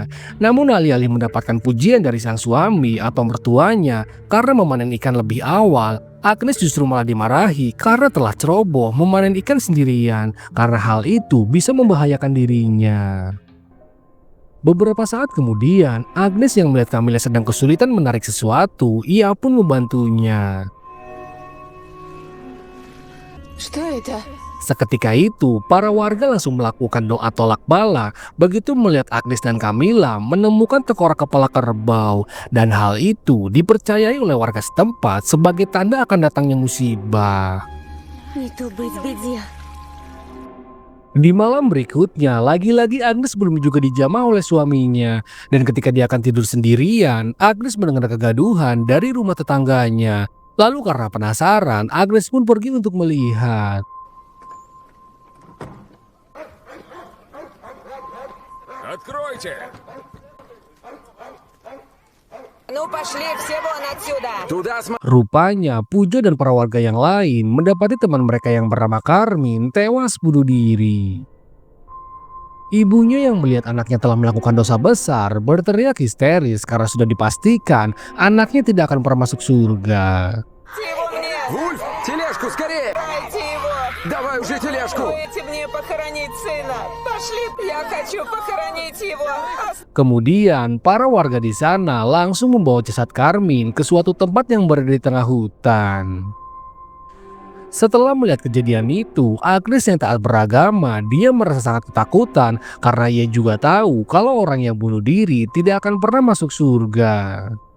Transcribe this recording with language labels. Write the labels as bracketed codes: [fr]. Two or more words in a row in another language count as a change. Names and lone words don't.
[id] Namun alih-alih mendapatkan pujian dari sang suami atau mertuanya karena memanen ikan lebih awal, Agnes justru malah dimarahi karena telah ceroboh memanen ikan sendirian, karena hal itu bisa membahayakan dirinya. Beberapa saat kemudian, Agnes yang melihat Camilla sedang kesulitan menarik sesuatu, ia pun membantunya. [ru] Что это? [id] Seketika itu, para warga langsung melakukan doa tolak bala begitu melihat Agnes dan Camilla menemukan tengkorak kepala kerbau. Dan hal itu dipercayai oleh warga setempat sebagai tanda akan datangnya musibah. [ru] Не то быть в беде. [id] Di malam berikutnya, lagi-lagi Agnes belum juga dijamah oleh suaminya. Dan ketika dia akan tidur sendirian, Agnes mendengar kegaduhan dari rumah tetangganya. Lalu karena penasaran, Agnes pun pergi untuk melihat. [ru] Откройте! Ну пошли все вон отсюда! Туда [id] Rupanya, Pujo dan para warga yang lain mendapati teman mereka yang bernama Carmin tewas bunuh diri. Ibunya yang melihat anaknya telah melakukan dosa besar berteriak histeris karena sudah dipastikan anaknya tidak akan pernah masuk surga. [ru] Дайте его мне! Вульф, тележку скорее! Дайте его! Давай уже тележку! Дайте мне похоронить сына! Пошли! Я хочу похоронить его! [id] Kemudian, para warga di sana langsung membawa jasad Carmin ke suatu tempat yang berada di tengah hutan. Setelah melihat kejadian itu, Agnes yang taat beragama, dia merasa sangat ketakutan karena ia juga tahu kalau orang yang bunuh diri tidak akan pernah masuk surga.